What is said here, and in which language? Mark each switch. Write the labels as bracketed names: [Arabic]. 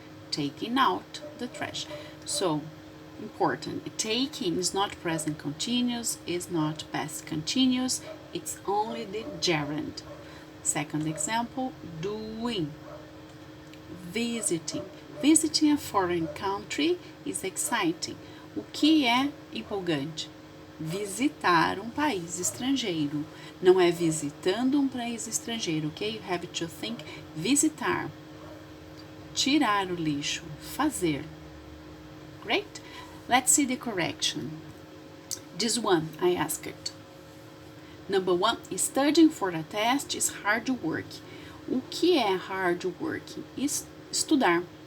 [English] Taking out the trash. So, important, taking is not present continuous, is not past continuous, it's only the gerund. Second example, doing, visiting. Visiting a foreign country is exciting. [Portuguese] O que é empolgante? Visitar um país estrangeiro. Não é visitando um país estrangeiro, ok? [English] You have to think [Portuguese] visitar. Tirar o lixo. Fazer. Great? [English] Let's see the correction. This one I asked. Number 1, studying for a test is hard work. [Portuguese] O que é [English] hard work? [Portuguese] Estudar.